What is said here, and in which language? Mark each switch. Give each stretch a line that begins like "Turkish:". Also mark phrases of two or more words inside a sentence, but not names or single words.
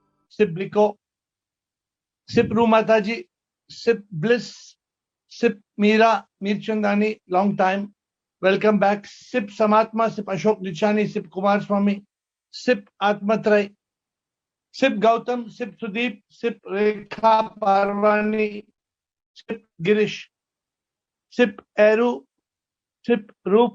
English: Sip Blico, Sip Rumataji, Sip Bliss, Sip Meera, Mir Chandani, long time. Welcome back. Sip Samatma, Sip Ashok Nichani, Sip Kumar Swami, Sip Atmatray, Sip Gautam, Sip Sudeep, Sip Rekha Parvani, Sip Girish, Sip Eru, Sip Roop.